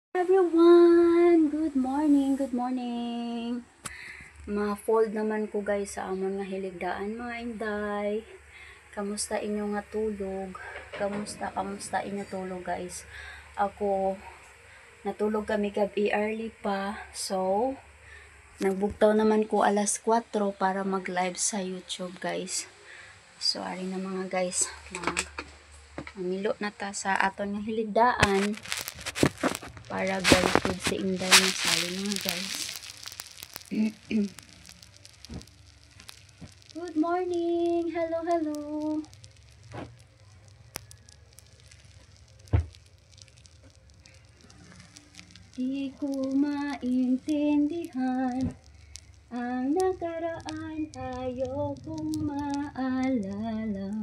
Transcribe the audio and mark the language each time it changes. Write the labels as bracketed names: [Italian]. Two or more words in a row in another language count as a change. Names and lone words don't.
[English] everyone! Good morning, good morning! [Hiligaynon] Ma-fold naman ko guys sa amon nga hiligdaan mga inday. Kamusta inyo nga tulog? Kamusta inyo tulog guys? Ako, natulog kami gabi early pa. So, nagbugtaw naman ko alas 4 para mag-live sa YouTube guys. So, ari na mga guys. Mamilo na ta sa aton nga hiligdaan. Para [English] very good [Hiligaynon] si Inday na sali mga guys. [English] Good morning! Hello, hello! [Filipino] Di ko maintindihan ang nakaraan, ayaw kong maalala.